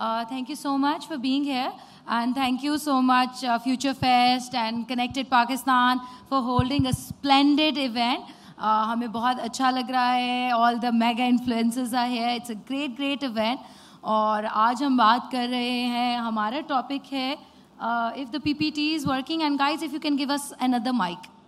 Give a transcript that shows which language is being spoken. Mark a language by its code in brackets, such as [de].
[en] Thank you so much for being here, and thank you so much Future Fest and Connected Pakistan for holding a splendid event. [hi] हमें बहुत अच्छा लग रहा है. [en] All the mega influencers are here. It's a great event. [hi] और आज हम बात कर रहे हैं, हमारा टॉपिक है [en] if the PPT is working, and guys if you can give us another mic.